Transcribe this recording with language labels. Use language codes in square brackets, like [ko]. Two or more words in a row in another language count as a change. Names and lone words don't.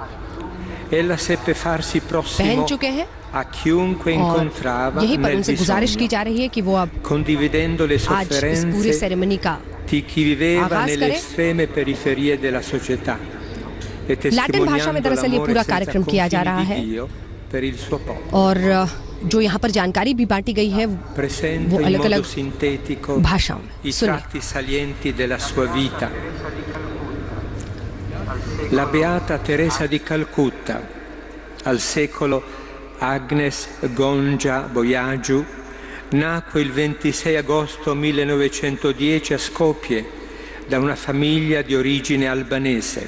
[hi] पहन चुके हैं और यहीं पर उनसे गुजारिश की जा रही है कि वो अब आज इस पूरे सेरेमनी का आगाज करें। लैटिन भाषा में दरअसल ये पूरा कार्यक्रम किया जा रहा है और जो यहाँ पर जानकारी भी बांटी गई है वो अलग अलग भाषाओं में। सुनिए। [it] La Beata Teresa di Calcutta, al secolo Agnes Gongia Boiagiu, nacque il 26 agosto 1910 a Skopje da una famiglia di origine albanese.